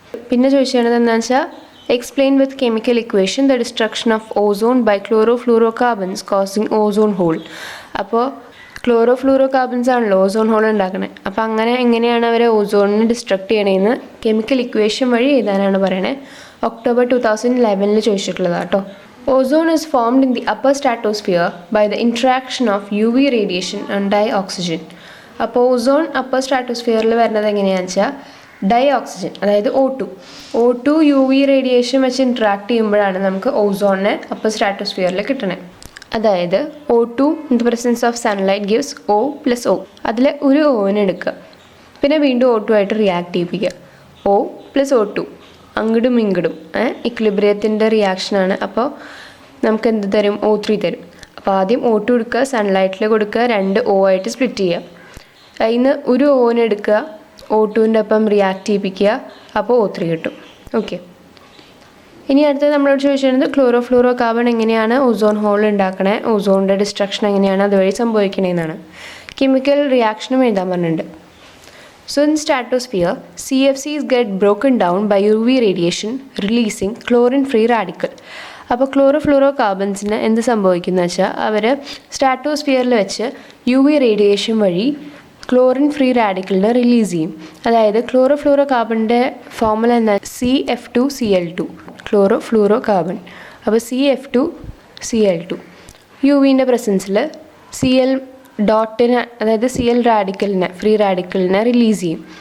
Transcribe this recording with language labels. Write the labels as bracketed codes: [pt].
[ml] പിന്നെ ചോദിച്ചത് എന്താണെന്ന് വെച്ചാൽ [en] Explain with chemical equation the destruction of ozone by chloro carbons causing ozone hole. [ml] അപ്പോൾ ക്ലോറോ കാർബൺസ് ആണല്ലോ ഓസോൺ ഹോൾ ഉണ്ടാക്കുന്നത്. അപ്പോൾ അങ്ങനെ എങ്ങനെയാണ് അവർ ഓസോണിനെ ഡിസ്ട്രക്ട് ചെയ്യണതെന്ന് കെമിക്കൽ ഇക്വേഷൻ വഴി എഴുതാനാണ് പറയണത്. ഒക്ടോബർ 2011 ചോദിച്ചിട്ടുള്ളതാണ് കേട്ടോ. [en] Ozone is formed in the upper stratosphere by the interaction of UV radiation and dioxygen. [ml] അപ്പോൾ ഓസോൺ അപ്പർ സ്ട്രാറ്റോസ്ഫിയറിൽ വരുന്നത് എങ്ങനെയാണെന്ന് വെച്ചാൽ ഡൈഓക്സിജൻ, അതായത് O2 UV റേഡിയേഷൻ വെച്ച് ഇൻട്രാക്ട് ചെയ്യുമ്പോഴാണ് നമുക്ക് ഓസോണിനെ അപ്പർ സ്ട്രാറ്റോസ്ഫിയറിൽ കിട്ടണത്. [en] അതായത് O2 in the presence of sunlight gives O+O. [ml] അതിൽ ഒരു ഓനെ എടുക്കുക, പിന്നെ വീണ്ടും O2 ആയിട്ട് റിയാക്ട് ചെയ്യിപ്പിക്കുക. O+O2 അങ്ങടും ഇങ്ങടും ഇക്വിലിബ്രിയത്തിൻ്റെ റിയാക്ഷനാണ്. അപ്പോൾ നമുക്ക് എന്ത് തരും? O3 തരും. അപ്പോൾ ആദ്യം O2 എടുക്കുക, സൺലൈറ്റിൽ കൊടുക്കുക, 2 O ആയിട്ട് സ്പ്ലിറ്റ് ചെയ്യുക. അതിന് ഒരു ഓനെ എടുക്കുക, O2ൻ്റെ ഒപ്പം റിയാക്ട് ചെയ്യിപ്പിക്കുക, അപ്പോൾ O3 കിട്ടും. ഓക്കെ. ഇനി അടുത്തത് നമ്മളോട് ചോദിച്ചിരുന്നത് ക്ലോറോ കാർബൺ എങ്ങനെയാണ് ഓസോൺ ഹോൾ ഉണ്ടാക്കണേ, ഓസോണിൻ്റെ ഡിസ്ട്രക്ഷൻ എങ്ങനെയാണ് അതുവഴി സംഭവിക്കണേന്നാണ്. കെമിക്കൽ റിയാക്ഷനും എഴുതാൻ പറഞ്ഞിട്ടുണ്ട്. [en] So in stratosphere, CFCs get broken down by UV radiation releasing chlorine-free radical. [ml] അപ്പോൾ ക്ലോറോ കാർബൺസിന് എന്ത് സംഭവിക്കുന്നത് വെച്ചാൽ അവർ സ്ട്രാറ്റോസ്ഫിയറിൽ വെച്ച് UV റേഡിയേഷൻ വഴി ക്ലോറിൻ ഫ്രീ റാഡിക്കലിനെ റിലീസ് ചെയ്യും. അതായത് ക്ലോറോ കാർബണിൻ്റെ ഫോർമുല എന്താ? CF2Cl2 chloro carbon. അപ്പോൾ CF2Cl2 യുവിൻ്റെ പ്രസൻസിൽ Cl ഡോട്ടിനെ, അതായത് Cl റാഡിക്കലിനെ, ഫ്രീ റാഡിക്കലിനെ റിലീസ് ചെയ്യും.